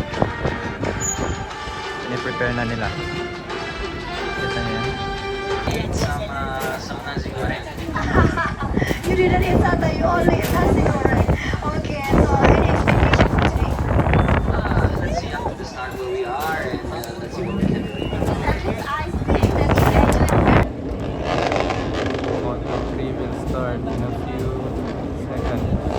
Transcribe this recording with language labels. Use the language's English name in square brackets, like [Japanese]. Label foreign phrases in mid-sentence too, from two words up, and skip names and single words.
[Filipino] Ini-prepare na nila. Kita niya. Sama nasi goreng. [English] You didn't eat that, you only ate nasi goreng. Okay, so any expectation for today? Let's see after the start where we are and let's see what we can do. I think that we actually Moto3 will start in a few seconds.